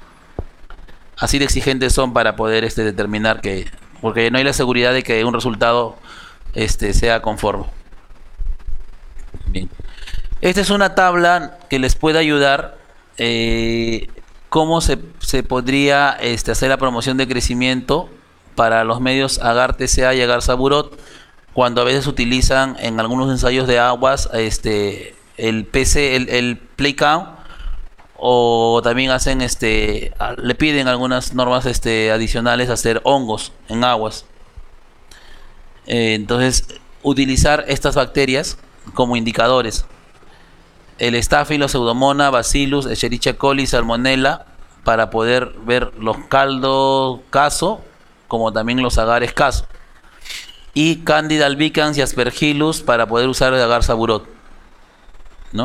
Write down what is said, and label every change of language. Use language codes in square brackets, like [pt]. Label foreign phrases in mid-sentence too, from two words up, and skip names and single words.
[es] Así de exigentes son para poder determinar porque no hay la seguridad de que un resultado sea conforme. Bien. Esta es una tabla que les puede ayudar cómo se podría hacer la promoción de crecimiento para los medios agar TCA y agar Saburot, cuando a veces utilizan en algunos ensayos de aguas el [en] play count, [es] o también hacen le piden algunas normas adicionales hacer hongos en aguas. Entonces utilizar estas bacterias como indicadores: el Staphylo, Pseudomonas, Bacillus, Escherichia coli, Salmonella, para poder ver los caldo caso como también los agares caso, y Candida albicans y Aspergillus para poder usar el agar Saburot, ¿no?